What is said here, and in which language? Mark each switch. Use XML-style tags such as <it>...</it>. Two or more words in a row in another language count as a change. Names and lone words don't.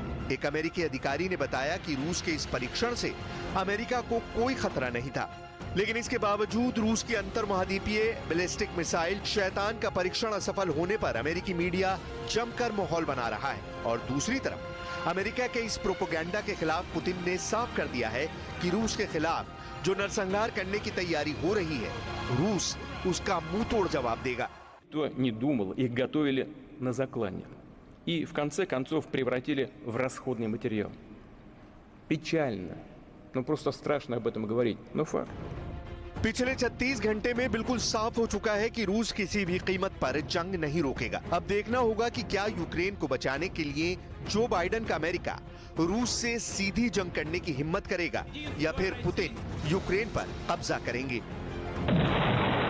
<hi>एक अमेरिकी अधिकारी ने बताया कि रूस के इस परीक्षण से अमेरिका को कोई खतरा नहीं था, लेकिन इसके बावजूद रूस की अंतर महाद्वीपीय बैलिस्टिक मिसाइल शैतान का परीक्षण असफल होने पर अमेरिकी मीडिया जमकर माहौल बना रहा है। और दूसरी तरफ अमेरिका के इस प्रोपेगेंडा के खिलाफ पुतिन ने साफ कर दिया है कि रूस के खिलाफ जो नरसंहार करने की तैयारी हो रही है, रूस उसका मुंहतोड़ जवाब देगा।</hi> <ru>Кто не думал, их готовили на заклание. И в конце концов превратили в расходный материал. Печально. Ну просто страшно об этом говорить, но факт.</ru> <hi>पिछले 36 घंटे में बिल्कुल साफ हो चुका है कि रूस किसी भी कीमत पर जंग नहीं रोकेगा। अब देखना होगा कि क्या यूक्रेन को बचाने के लिए जो बाइडेन का अमेरिका रूस से सीधी जंग करने की हिम्मत करेगा या फिर पुतिन यूक्रेन पर कब्जा करेंगे।</hi>